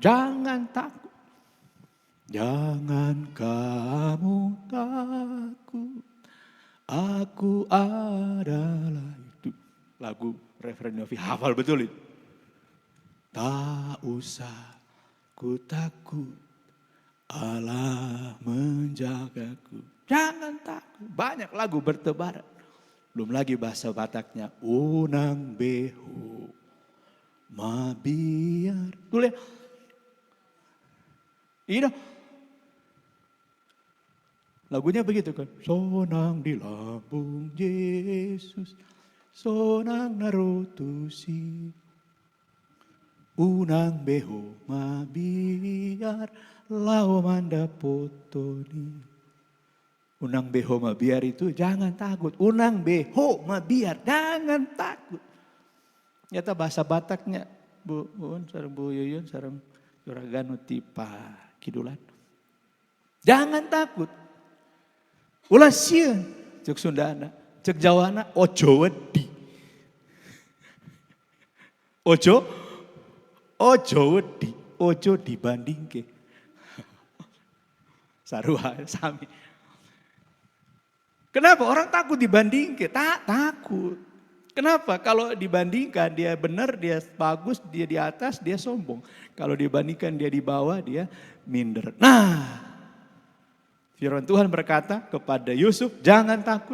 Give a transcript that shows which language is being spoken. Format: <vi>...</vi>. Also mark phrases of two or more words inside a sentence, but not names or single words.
<id>Jangan kamu takut, aku adalah itu. Lagu Referen Yofi, hafal betul itu. Tak usah ku takut, Allah menjagaku. Jangan takut. Banyak lagu bertebaran. Belum lagi bahasa Bataknya.</id> <bbc>Unang beho mabiar.</bbc> <id>Tuh lihat. Iya. Lagunya begitu kan.</id> <bbc>Sonang di lambung Yesus. Sonang narotusi. Unang beho mabiar. Lau manda potoni. Unang beho mabiar</bbc> <id>itu jangan takut.</id> <bbc>Unang beho mabiar</bbc> <id>jangan takut. Nyata bahasa Bataknya Bu Un sareng Bu Yuyun sareng Juragan Tipa Kidulan. Jangan takut.</id> <su>Ulah sieun cek Sundana, cek Jawana</su> <jv>ojo wedi. Ojo wedi, ojo dibandingke.</jv> <su>Sarua sami.</su> <id>Kenapa orang takut dibandingkan? Takut. Kenapa? Kalau dibandingkan dia benar, dia bagus, dia di atas, dia sombong. Kalau dibandingkan dia di bawah, dia minder. Nah, firman Tuhan berkata kepada Yusuf, jangan takut.</id>